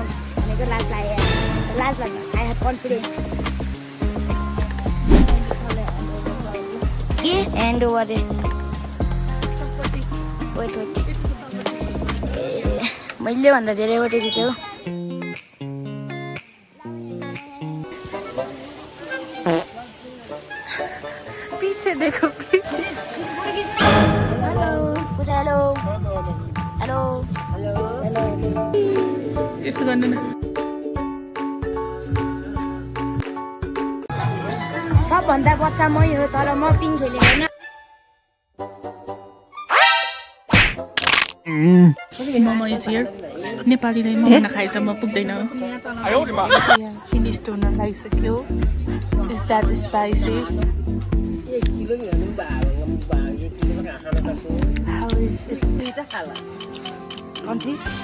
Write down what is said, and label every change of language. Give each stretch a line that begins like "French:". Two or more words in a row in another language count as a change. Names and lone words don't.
English: And it last like I have confidence. Yeah, and over there. Wait.
Nepali: मैले भन्दा धेरै वटा खिच्यो
Hindi: पीछे देखो पीछे
Nepali: हेलो यस्तो गर्नु न सबभन्दा बच्चा मै हो तर म पिङ खेलेको होइन
English: momo is here
Nepali: नेपालीले मोमो नखाएसम्म पुग्दैन फिनिस हुन लागिसक्यो
English: is that spicy How is it?
Nepali: कन्ट्री